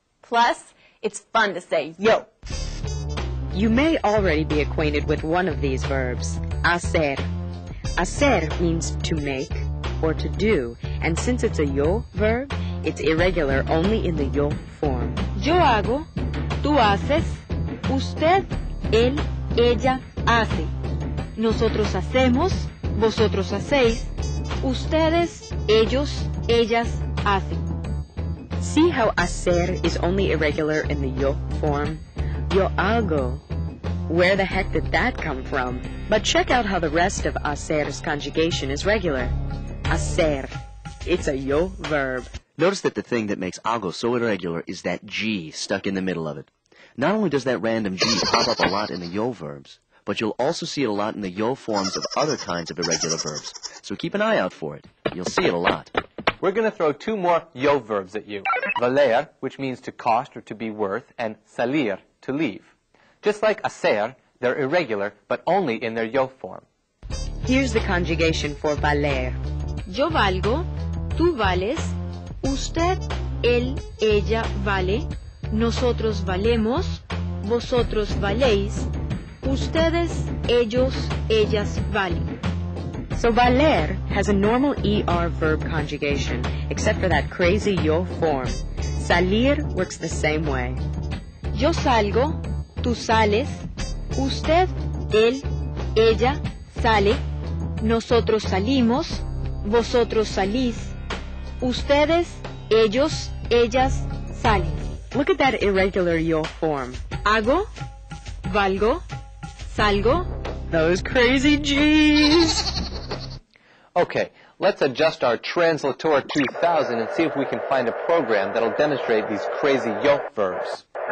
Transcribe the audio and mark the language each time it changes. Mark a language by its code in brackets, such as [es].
[en] Plus, it's fun to say yo. You may already be acquainted with one of these verbs, hacer. Hacer means to make or to do, and since it's a yo verb, it's irregular only in the yo form. [es] Yo hago, tú haces, usted, él, ella hace. Nosotros hacemos, vosotros hacéis, ustedes, ellos, ellas hacen. [en] See how hacer is only irregular in the yo form? [es] Yo hago. [en] Where the heck did that come from? But check out how the rest of hacer's conjugation is regular. Hacer. It's a yo verb. Notice that the thing that makes algo so irregular is that G stuck in the middle of it. Not only does that random G pop up a lot in the yo verbs, but you'll also see it a lot in the yo forms of other kinds of irregular verbs. So keep an eye out for it. You'll see it a lot. We're going to throw 2 more yo verbs at you. Valer, which means to cost or to be worth, and salir, to leave. Just like hacer, they're irregular, but only in their yo form. Here's the conjugation for valer. [es] Yo valgo, tú vales, usted, él, ella vale, nosotros valemos, vosotros valéis, ustedes, ellos, ellas valen. [en] So valer has a normal ER verb conjugation, except for that crazy yo form. Salir works the same way. [es] Yo salgo, tú sales, usted, él, ella sale, nosotros salimos, vosotros salís, ustedes, ellos, ellas salen. [en] Look at that irregular yo form. [es] Hago, valgo, salgo, [en] those crazy G's. Okay, let's adjust our Translator 2000 and see if we can find a program that'll demonstrate these crazy yo verbs.